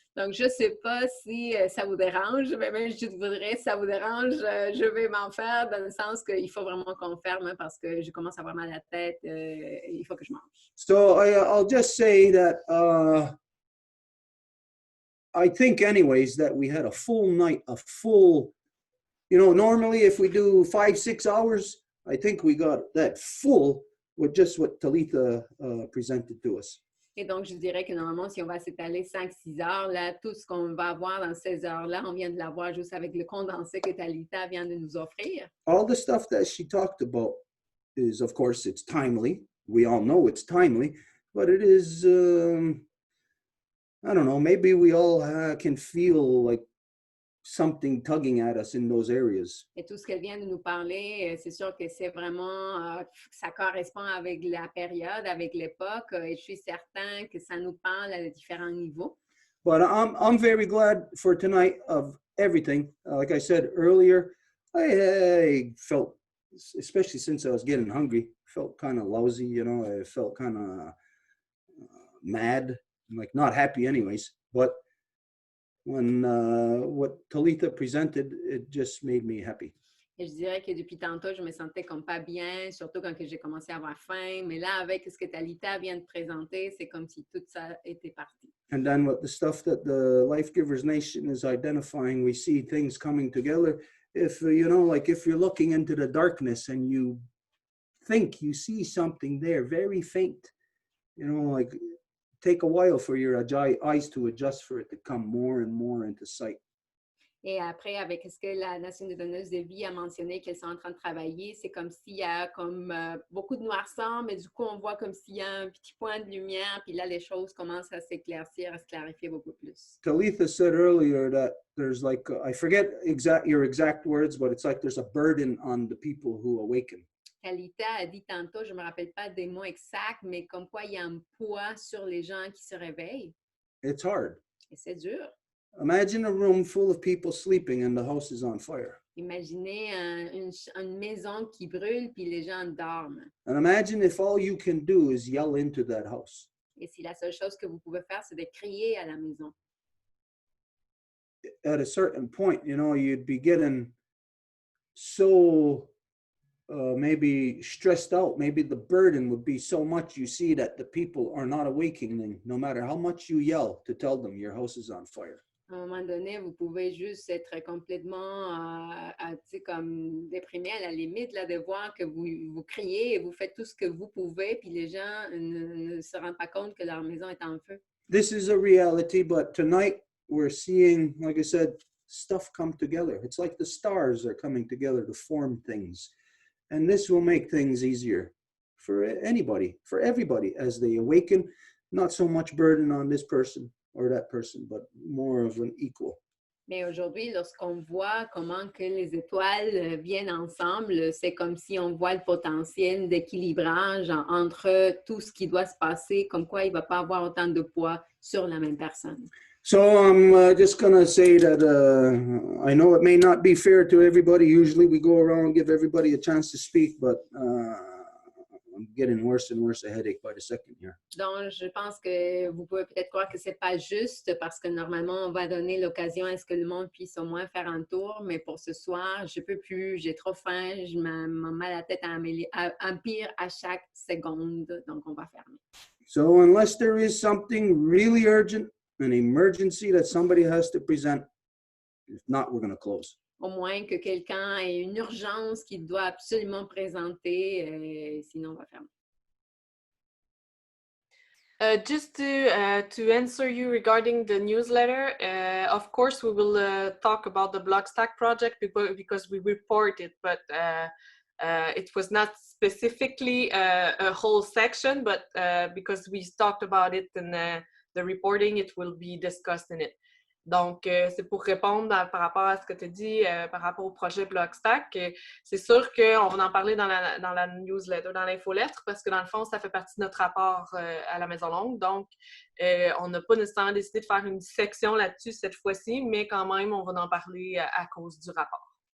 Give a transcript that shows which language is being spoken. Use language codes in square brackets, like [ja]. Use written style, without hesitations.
[fr] Donc, je ne sais pas si ça vous dérange, mais même je voudrais, si ça vous dérange, je vais m'en faire dans le sens qu'il faut vraiment qu'on ferme hein, parce que je commence à avoir mal à la tête. Il faut que je mange. [en] So I'll just say that I think anyways that we had a full night, normally if we do 5-6 hours, I think we got that full with just what Talitha presented to us. [fr] Et donc, je dirais que normalement, si on va s'étaler 5-6 heures, là, tout ce qu'on va avoir dans ces heures-là, on vient de l'avoir juste avec le condensé que Talitha vient de nous offrir. [en] All the stuff that she talked about is, of course, it's timely. We all know it's timely, but it is, I don't know, maybe we all can feel like something tugging at us in those areas. [fr] Et tout ce qu'elle vient de nous parler, c'est sûr que c'est vraiment, ça correspond avec la période, avec l'époque, et je suis certain que ça nous parle à différents niveaux. [en] But I'm very glad for tonight of everything. Like I said earlier, I felt, especially since I was getting hungry, felt kind of lousy, I felt kind of mad, like not happy anyways. But when what Talitha presented, it just made me happy. [fr] Et je dirais que depuis tantôt, je me sentais comme pas bien, surtout quand j'ai commencé à avoir faim. Mais là, avec ce que Talitha vient de présenter, c'est comme si tout ça était parti. [en] And then with the stuff that the Life Givers Nation is identifying, we see things coming together. If, if you're looking into the darkness and you think you see something there, very faint, take a while for your eyes to adjust for it to come more and more into sight. [fr] Et après, avec ce que la Nation des donneuses de vie a mentionné qu'elles sont en train de travailler, c'est comme s'il y a comme beaucoup de noirceur, mais du coup, on voit comme s'il y a un petit point de lumière, puis là, les choses commencent à s'éclaircir, à se clarifier beaucoup plus. [en] Talitha said earlier that there's like, I forget your exact words, but it's like there's a burden on the people who awaken. [fr] Talitha a dit tantôt, je ne me rappelle pas des mots exacts, mais comme quoi il y a un poids sur les gens qui se réveillent. [en] It's hard. [fr] Et c'est dur. [en] Imagine a room full of people sleeping and the house is on fire. [fr] Imaginez une maison qui brûle puis les gens dorment. [en] And imagine if all you can do is yell into that house. [fr] Et si la seule chose que vous pouvez faire, c'est de crier à la maison. [en] At a certain point, you'd be getting so maybe stressed out. Maybe the burden would be so much you see that the people are not awakening, no matter how much you yell to tell them your house is on fire. [fr] À un moment donné, vous pouvez juste être complètement comme déprimé à la limite là, de voir que vous criez et vous faites tout ce que vous pouvez, puis les gens ne se rendent pas compte que leur maison est en feu. [en] This is a reality, but tonight we're seeing, like I said, stuff come together. It's like the stars are coming together to form things. And this will make things easier for anybody, for everybody, as they awaken. Not so much burden on this person or that person, but more of an equal. [fr] Mais aujourd'hui, lorsqu'on voit comment que les étoiles viennent ensemble, c'est comme si on voit le potentiel d'équilibrage entre tout ce qui doit se passer, comme quoi il ne va pas avoir autant de poids sur la même personne. [en] So I'm just going to say that I know it may not be fair to everybody. Usually we go around and give everybody a chance to speak, but I'm getting worse and worse a headache by the second here. [fr] Donc, je pense que vous pouvez peut-être croire que ce n'est pas juste parce que normalement, on va donner l'occasion à ce que le monde puisse au moins faire un tour. Mais pour ce soir, je ne peux plus, j'ai trop faim, je m'en mal à la tête empire à chaque seconde. Donc, on va fermer. [en] So unless there is something really urgent, an emergency that somebody has to present, if not, we're going to close. [fr] Au moins que quelqu'un ait une urgence qu'il doit absolument présenter, sinon on va fermer. [en] Just to answer you regarding the newsletter, of course we will talk about the Blockstack project because we report it, but it was not specifically a whole section, but because we talked about it in the reporting, it will be discussed in it. [fr] Donc, c'est pour répondre par rapport à ce que tu dis, par rapport au projet Blockstack. C'est sûr qu'on va en parler dans la newsletter, dans l'infolettre, parce que dans le fond, ça fait partie de notre rapport à la Maison Longue. Donc, on n'a pas nécessairement décidé de faire une section là-dessus cette fois-ci, mais quand même, on va en parler à cause du rapport.